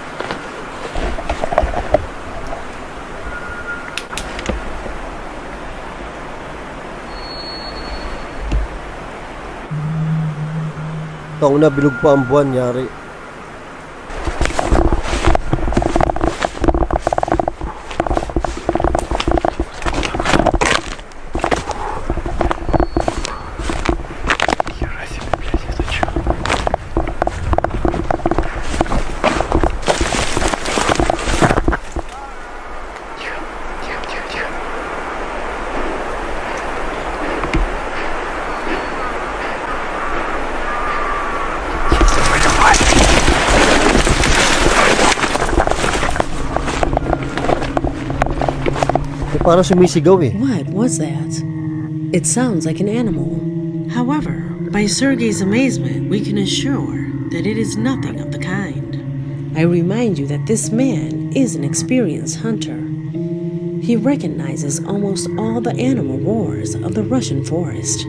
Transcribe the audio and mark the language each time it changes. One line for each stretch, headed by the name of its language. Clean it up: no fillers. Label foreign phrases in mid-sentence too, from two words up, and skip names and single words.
Filipino: Taong na bilog pa ang buwan, yari.
Russian: Хера себе, блядь, это чё? Тихо, тихо, тихо, тихо. Твою мать.
Filipino: Parang sumisigaw eh.
English: What was that? It sounds like an animal. However, by Sergei's amazement, we can assure that it is nothing of the kind. I remind you that this man is an experienced hunter. He recognizes almost all the animal roars of the Russian forest.